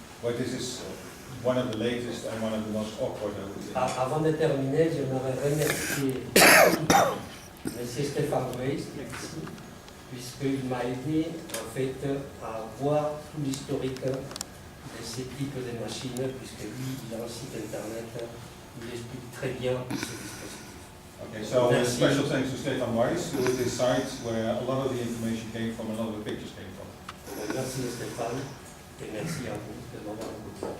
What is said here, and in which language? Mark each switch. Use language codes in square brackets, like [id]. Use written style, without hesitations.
[en] But this is one of the latest and one of the most awkward, I would say. [fr] Avant de terminer, j'aimerais remercier M. Stéphane Weiss, ici, puisqu'il m'a aidé en fait à voir tout l'historique de ces types de machines, puisque lui, il a un site internet, il explique très bien tous ces dispositifs. [en] Okay, so a special thanks to Stefan Weiss, who is this site where a lot of the information came from, a lot of the pictures came from. [fr] Merci Stéphane, et merci à vous de m'avoir écouté.